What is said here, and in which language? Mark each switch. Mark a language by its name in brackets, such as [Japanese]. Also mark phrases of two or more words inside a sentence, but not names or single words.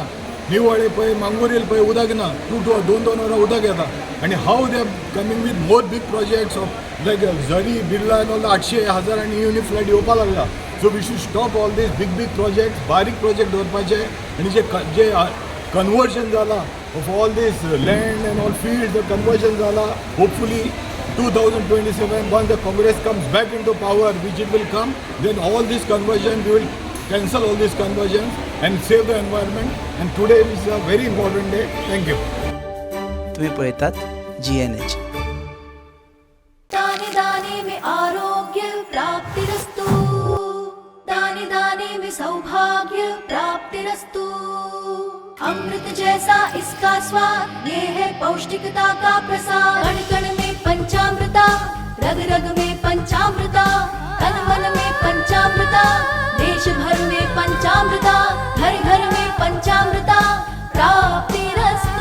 [Konkani] निवळे पळय मांगुरेल पळय उदक ना 2-2 वरां उदक येता आनी हाव [English] they coming with more big projects of like [Konkani] झरी बिर्ला [English] and all [Konkani] 800, 1000 आनी युनी फ्लॅट येवपा लागला. [English] so we should stop all these big big projects. [Konkani] बारीक प्रोजेक्ट दवरपाचे आनी जे कन्वर्जन जाला [English] of all these land and all fields [Konkani] कन्वर्जन जाला. [English] होपफुली 2027 once the Congress comes back into power, which it will come, then all this conversion, we will cancel all these conversions and save the environment. And today is a very important day. Thank you. [Konkani] तुम्ही पळयतात GNH. [Hindi] दाने दाने में आरोग्य प्राप्तिरस्तु, दाने दाने में सौभाग्य प्राप्तिरस्तु. अमृत जैसा इसका स्वाद, ये है पौष्टिकता का प्रसाद. कण कण में पंचामृता, रग रग में पंचामृता, तन मन में पंचामृता, देश भर में पंचामृता, घर घर में पंचामृता प्राप्तिरस्तु.